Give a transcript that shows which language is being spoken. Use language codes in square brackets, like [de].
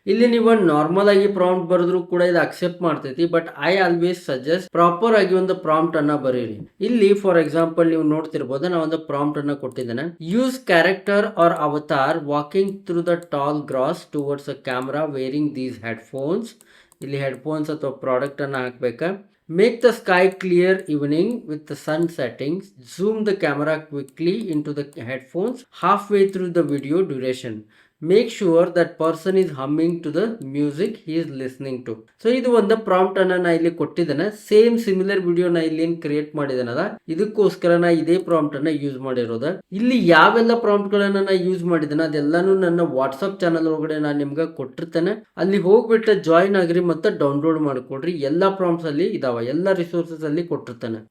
[kn] ಇಲ್ಲಿ ನೀವು ನಾರ್ಮಲ್ ಆಗಿ ಪ್ರಾಂಪ್ಟ್ ಬರೆದ್ರು ಕೂಡ ಇದು ಅಕ್ಸೆಪ್ಟ್ ಮಾಡ್ತೈತಿ, [en] but I always suggest [kn] proper ಆಗಿ ಒಂದು ಪ್ರಾಂಪ್ಟ್ ಅನ್ನ ಬರೀರಿ. ಇಲ್ಲಿ ಫಾರ್ ಎಕ್ಸಾಂಪಲ್ ನೀವು ನೋಡ್ತಿರ್ಬೋದು, ನಾ ಒಂದು ಪ್ರಾಂಪ್ಟ್ ಅನ್ನ ಕೊಟ್ಟಿದ್ದೇನೆ. [en] Use character or avatar walking through the tall grass towards a camera wearing these headphones. [kn] ಇಲ್ಲಿ ಹೆಡ್ಫೋನ್ಸ್ ಅಥವಾ ಪ್ರಾಡಕ್ಟ್ ಅನ್ನ ಹಾಕ್ಬೇಕಾ. [en] Make the sky clear evening with the sun setting. Zoom the camera quickly into the headphones halfway through the video duration. Make sure that person is humming to the music he is listening to. [kn] So ಇದು ಒಂದು prompt ಅನ್ನ ನಾ ಇಲ್ಲಿ ಕೊಟ್ಟಿದ್ದೇನೆ. Same similar video ನಾ ಇಲ್ಲಿ ಏನ್ create ಮಾಡಿದ್ದೇನಲ್ಲ ಇದಕ್ಕೋಸ್ಕರ ನಾ ಇದೇ ಪ್ರಾಂಪ್ಟ್ ಅನ್ನ ಯೂಸ್ ಮಾಡಿರೋದ. ಇಲ್ಲಿ ಯಾವೆಲ್ಲ ಪ್ರಾಂಪ್ಟ್ ಗಳನ್ನ ನಾ ಯೂಸ್ ಮಾಡಿದ್ದೇನೆ ಅದೆಲ್ಲಾನು ನನ್ನ ವಾಟ್ಸ್ಆಪ್ ಚಾನಲ್ ಒಳಗಡೆ ನಾನು ನಿಮ್ಗೆ ಕೊಟ್ಟಿರ್ತೇನೆ. ಅಲ್ಲಿ ಹೋಗ್ಬಿಟ್ಟು ಜಾಯಿನ್ ಆಗ್ರಿ ಮತ್ತೆ ಡೌನ್ಲೋಡ್ ಮಾಡ್ಕೊಡ್ರಿ. ಎಲ್ಲಾ ಪ್ರಾಂಪ್ಟ್ಸ್ ಅಲ್ಲಿ ಇದಾವ, ಎಲ್ಲಾ ರಿಸೋರ್ಸಸ್ ಅಲ್ಲಿ ಕೊಟ್ಟಿರ್ತಾನೆ.